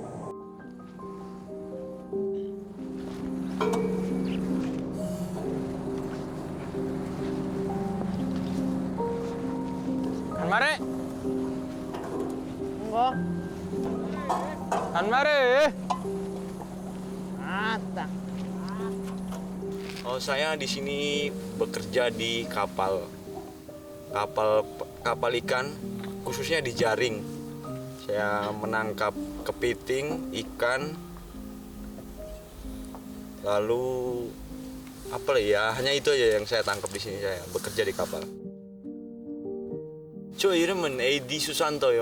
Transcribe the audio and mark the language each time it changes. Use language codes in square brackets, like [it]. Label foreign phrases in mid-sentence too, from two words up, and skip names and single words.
[ko] 한 마리. 뭐? 한 ma리. [id] Mata. Oh, saya di sini bekerja di kapal ikan, khususnya di jaring. Saya menangkap kepiting, ikan, lalu apa ya? Hanya itu aja yang saya tangkap di sini. Saya bekerja di kapal. [ko] 저 이름은 에디 수산토요.